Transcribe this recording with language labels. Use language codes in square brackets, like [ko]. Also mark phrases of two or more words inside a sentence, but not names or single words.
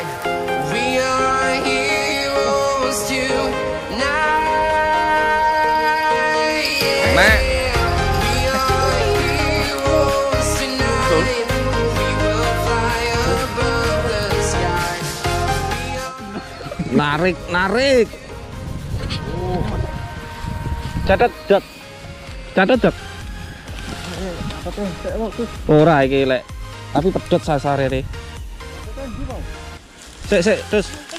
[en] We are heroes tonight. [jv] Nek. [en] We are heroes tonight. We will fly above the sky. [jv] Narik. Catat, Jat. Ora iki lek. Tapi pedot sasare ne. Sik, terus.